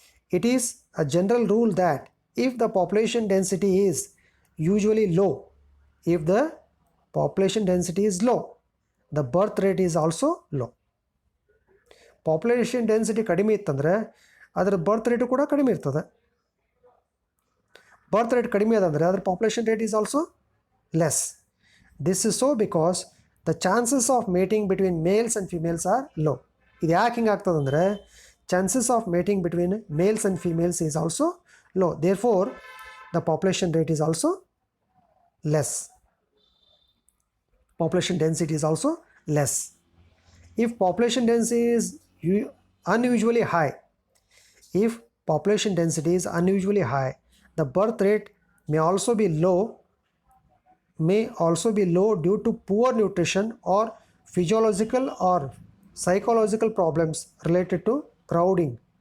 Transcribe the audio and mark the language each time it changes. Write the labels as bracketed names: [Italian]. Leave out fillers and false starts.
[English] It is a general rule that if the population density is usually low, if the population density is low, the birth rate is also low. [Kannada] Population density ಕಡಿಮೆ ಇತ್ತಂದರೆ ಅದರ ಬರ್ತ್ rate ಕೂಡ ಕಡಿಮೆ ಇರ್ತದೆ. [English] birth rate [Kannada] ಕಡಿಮೆ ಅದಂದರೆ ಅದರ [English] Population rate is also less. This is so because the chances of mating between males and females are low. [Kannada] ಇದು ಯಾಕೆ ಹಿಂಗೆ ಆಗ್ತದಂದರೆ [English] Chances of mating between males and females is also low. Therefore the population rate is also less. Population density is also less. If population density is unusually high, if population density is unusually high, the birth rate may also be low due to poor nutrition or physiological or psychological problems related to crowding.